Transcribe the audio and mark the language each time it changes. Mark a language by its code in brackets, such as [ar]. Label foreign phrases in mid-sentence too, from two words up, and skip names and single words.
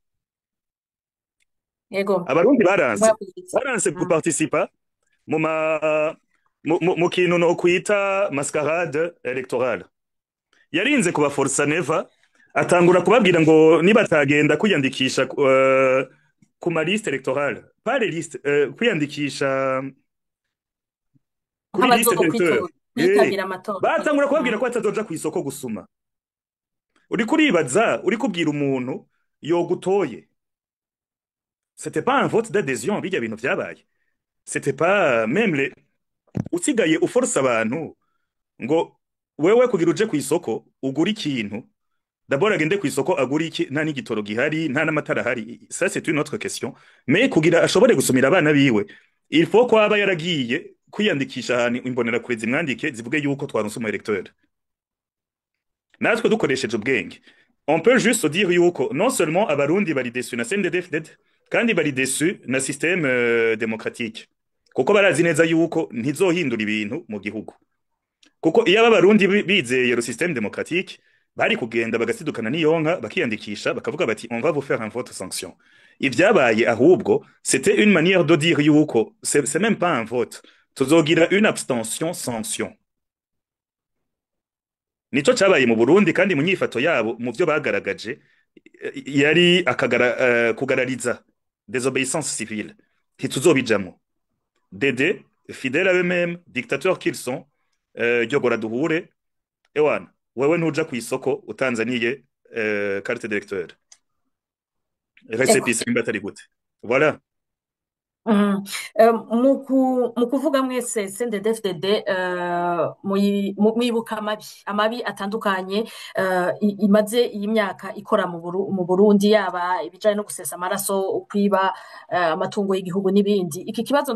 [rn] yego abarundi baranse guparticipa mu kintu no kwita [fr] mascarade electorale [rn] yarinze kubaforsa neva atangura kubabwira ngo nibatagenda kwiyandikisha ku ma [fr] liste electorale pas les listes [rn] kwiyandikisha kuri [fr] liste d'électeurs [rn] batangura kubabwira ko atazoja ku isoko gusuma uri kuribaza uri kubwira umuntu yogutoye [fr] c'était pas un vote d'adhésion [rn] bijya bintu vyabaye [fr] c'était pas même les [rn] usigaye uforce abantu ngo wewe kugira uje ku isoko ugura ikintu d'abord agende ku isoko agura iki nta n'igitoro gihari nta n'amatara hari [fr] ça c'est une autre question mais [rn] kugira ashobore gusumira abana biwe [fr] il faut [rn] ko aba yaragiye kwiyandikisha ahantu imbonera kure zimwandike zivuge yuko twaronse umu electeur natwe dukoresheje ubwenge [fr] on peut juste dire [rn] yuko [fr] non seulement [rn] abarundi bari déçus na CNDD-FDD kandi bari déçus na [fr] système démocratique [rn] kuko barazi neza yuko ntizohindura ibintu mu gihugu kuko iyo abarundi bizeye [fr] le système démocratique [rn] bari kugenda bagasidukana n'iyonka bakiyandikisha bakavuga bati [fr] on va vous faire un vote sanction [rn] ivyabaye ahubwo [fr] c'était une manière de dire [rn] yuko [fr] c'est même pas un vote [rn] tuzogira [fr] une abstention sanction [rn] nico cabaye mu Burundi kandi mu nyifato yabo mu byo bagaragaje yari kugarariza [fr] désobéissance civile [rn] ntituzobijamwo Dede [fr] fidèle à eux-mêmes dictateurs qu'ils sont [rn] Gyogora duhure ewana wewe ntuja ku isoko utanzaniye [fr] carte d'électeur récépissé [rn] mbatari gute voilà mu kuvuga mwese CNDD-FDD mwibuka amabi atandukanye imaze iyi myaka ikora mu Burundi yaba ibijanye no gusesa amaraso ukwiba amatungo y'igihugu n'ibindi iki kibazo